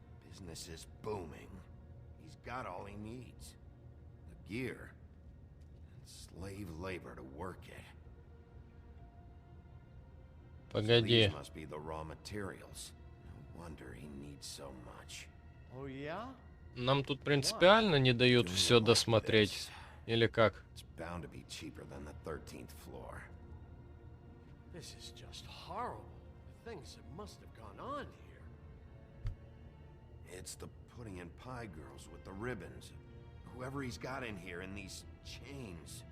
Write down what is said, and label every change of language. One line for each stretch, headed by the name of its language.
English: Business is booming. He's got all he needs. The gear. And slave labor to work it. So
Russian: Погоди.
English: these must be the raw materials. No wonder he needs so much. Oh, yeah?
Russian: Нам тут принципиально не дают все досмотреть. Или как?
English: It's bound to be cheaper than the 13th floor. This is just horrible. The things that must have gone on here. It's the pudding and pie girls with the ribbons. Whoever he's got in here in these chains.